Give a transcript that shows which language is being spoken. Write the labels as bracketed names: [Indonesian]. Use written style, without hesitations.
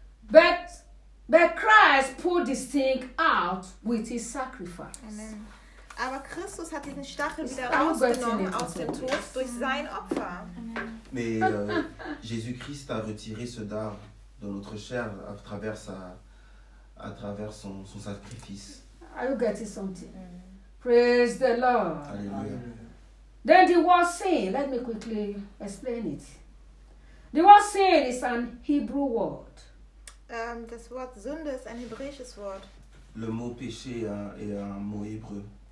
[English] But Christ put this thing out with his sacrifice. Amen. [German] Aber Christus hat diesen Stachel wieder rausgenommen aus dem Tod durch sein Opfer. Amen. [French] Mais Jésus-Christ a retiré ce dard de notre chair à travers son sacrifice. [English] Are you getting something? Mm. Praise the Lord. Hallelujah. Then the word sin, let me quickly explain it. The word sin is an Hebrew word. [German] Das Wort Sünde ist ein hebräisches Wort. [French] Le mot péché est un mot hébreu.